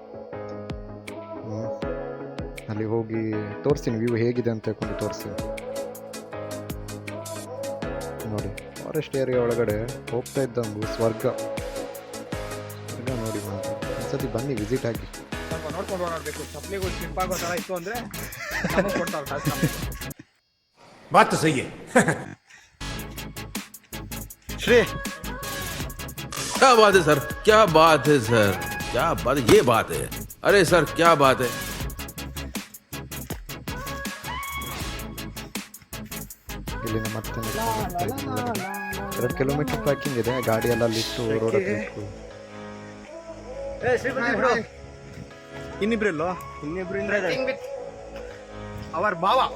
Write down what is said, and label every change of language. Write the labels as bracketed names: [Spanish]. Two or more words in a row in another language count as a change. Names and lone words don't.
[Kannada] ಅಲ್ಲಿ ಹೋಗಿ ತೋರಿಸ್ತೀನಿ ವ್ಯೂ ಹೇಗಿದೆ ಅಂತ ಹೇಳ್ಕೊಂಡು ತೋರಿಸ್ತೀನಿ. ನೋಡಿ [English] forest area [Kannada] ಒಳಗಡೆ ಹೋಗ್ತಾ ಇದ್ದಂಗೂ ಸ್ವರ್ಗ ನೋಡಿ. ಒಂದ್ಸತಿ ಬನ್ನಿ, ವಿಸಿಟ್ ಆಗಿ. ನೋಡ್ಕೊಂಡು ನೋಡಬೇಕು. ಚಪ್ಪಲಿಗಳು ಸ್ಲಿಪ್ ಆಗೋ ಥರ ಇತ್ತು ಅಂದರೆ [Hindi] बात तो सही है। श्री क्या बात है सर, क्या बात है सर, क्या बात है, ये बात है। अरे सर क्या बात है। [Kannada] ಇಲ್ಲಿಂದ ಮತ್ತೆ 2 [English] kilometre tracking [Kannada] ಇದೆ. ಗಾಡಿ ಎಲ್ಲ [English] lift road [Kannada] ಹತ್ರ. ಇನ್ನಿಬ್ರು [English] with our ಭಾವ